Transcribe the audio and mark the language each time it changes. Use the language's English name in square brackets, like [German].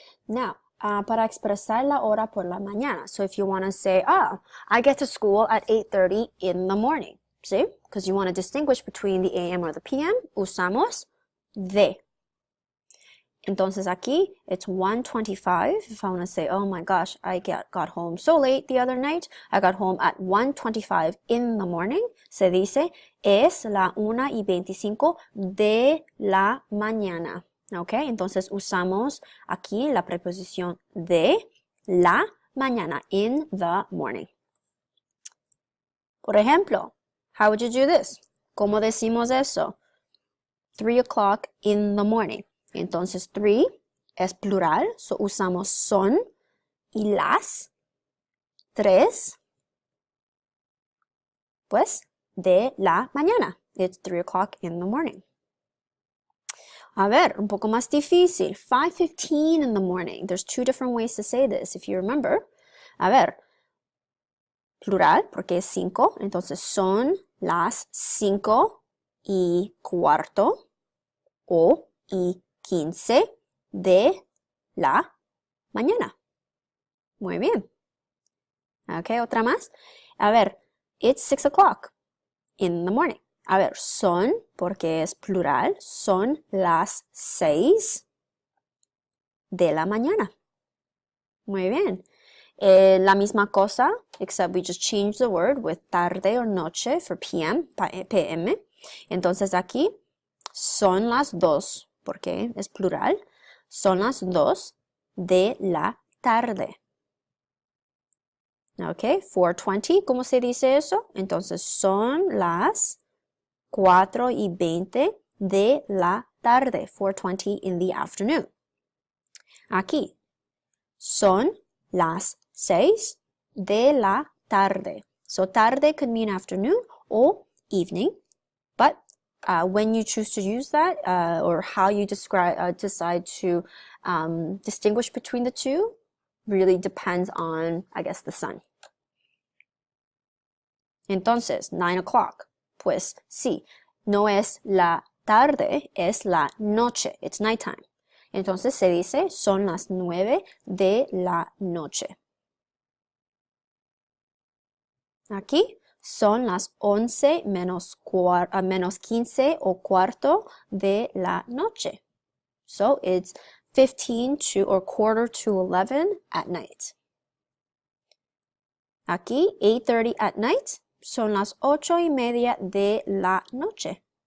[Spanish] Now, para expresar la hora por la mañana. [English] So if you want to say, I get to school at 8:30 in the morning. See? Because you want to distinguish between the AM or the PM, [Spanish] usamos de. Entonces aquí, [English] it's 1:25. If I want to say, oh my gosh, I got home so late the other night. I got home at 1:25 in the morning. [Spanish] Se dice, es la 1:25 de la mañana. ¿Ok? Entonces usamos aquí la preposición de la mañana, [English] in the morning. [Spanish] Por ejemplo, [English] how would you do this? [Spanish] ¿Cómo decimos eso? [English] 3 o'clock in the morning. [Spanish] Entonces 3 es plural, so usamos son y las 3, pues, de la mañana. [English] It's 3 o'clock in the morning. [Spanish] A ver, un poco más difícil. [English] 5:15 in the morning. There's two different ways to say this, if you remember. [Spanish] A ver, plural, porque es 5. Entonces, son las 5:15 o 15 de la mañana. Muy bien. Ok, otra más. A ver, [English] it's 6 o'clock in the morning. [Spanish] A ver, son, porque es plural, son las 6 de la mañana. Muy bien. La misma cosa, [English] except we just change the word with tarde or noche for PM. [Spanish] Entonces aquí son las 2, porque es plural, son las 2 de la tarde. Ok, 4:20, ¿cómo se dice eso? Entonces son las 4:20 de la tarde, [English] 4:20 in the afternoon. [Spanish] Aquí, son las 6 de la tarde. [English] So tarde could mean afternoon or evening, but when you choose to use that or how you decide to distinguish between the two really depends on, I guess, the sun. [Spanish] Entonces, 9 o'clock. Pues sí, no es la tarde, es la noche. [English] It's nighttime. [Spanish] Entonces se dice, son las 9 de la noche. Aquí, son las 11 menos 15 o cuarto de la noche. [English] So it's 15 to or quarter to 11 at night. [Spanish] Aquí, [English] 8:30 at night, [Spanish] son las 8:30 de la noche.